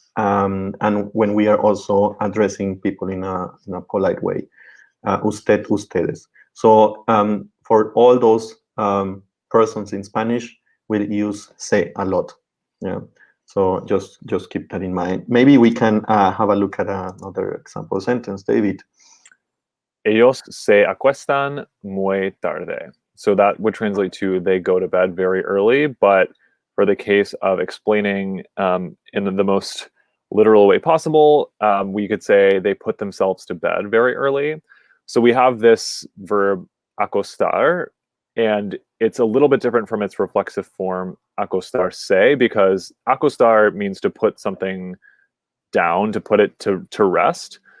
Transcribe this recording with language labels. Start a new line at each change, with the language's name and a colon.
English: And when we are also addressing people in a polite way, usted, ustedes. So for all those persons in Spanish, we'll use se a lot. Yeah. So just keep that in mind. Maybe we can have a look at another example sentence, David.
Spanish: Ellos se acuestan muy tarde.
English: So that would translate to they go to bed very early, but for the case of explaining in the most literal way possible, we could say they put themselves to bed very early. So we have this verb acostar, and it's a little bit different from its reflexive form acostarse, because acostar means to put something down, to put it to rest.